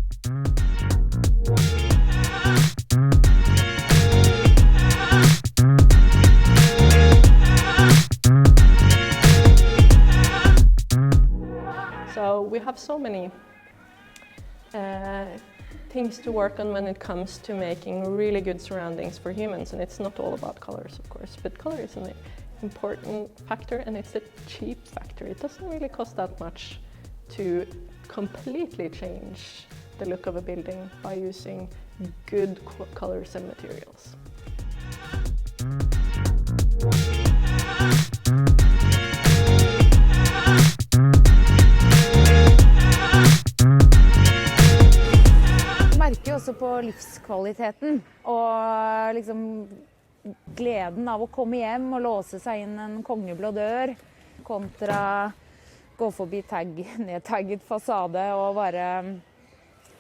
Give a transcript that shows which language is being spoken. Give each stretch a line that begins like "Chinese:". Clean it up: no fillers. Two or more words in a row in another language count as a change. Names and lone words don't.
English: So we have so many things to work on when it comes to making really good surroundings for humans, and it's not all about colors, of course, but color is an important factor, and it's a cheap factor. It doesn't really cost that much to completely change the look of a building by using good colors and materials.
Norwegian: Merker jo også på livskvaliteten og liksom gleden av å komme hjem og låse seg inn en kongeblå dør kontra gå forbi nedtagget fasade og bare ja.